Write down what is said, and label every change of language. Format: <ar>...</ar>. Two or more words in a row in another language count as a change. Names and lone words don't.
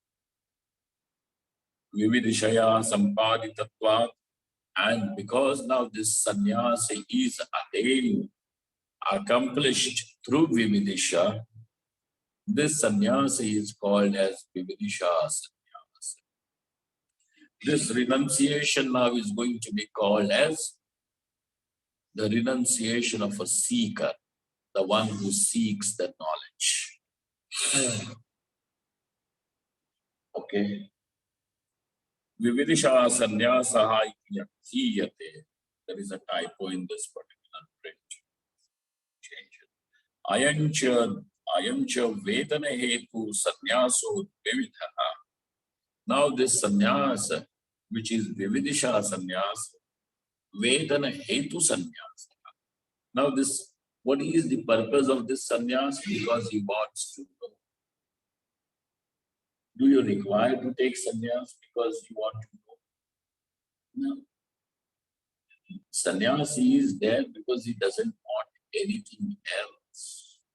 <sa>Vividishaya sampaditvatvat,</sa> <en>and because now this sannyas is attained, accomplished through Vividisha, this sannyas is called as</en> <sa>Vividisha sannyas.</sa> <en>This renunciation now is going to be called as the renunciation of a seeker, the one who seeks the knowledge. Okay.</en> <sa>Vividisha sannyasaha yakhyate.</sa> <en>There is a typo in this particular print. Change it.</en> <sa>Ayancha vedana hetu sannyaso vividha.</sa> <en>Now this sannyasa, which is</en> <sa>Vividisha sannyasa, vedana hetu sannyasa.</sa> <en>Now this, what is the purpose of this sannyas? Because he wants to know. Do you require to take sannyas because you want to know? No. Sannyas is there because he doesn't want anything else.</en>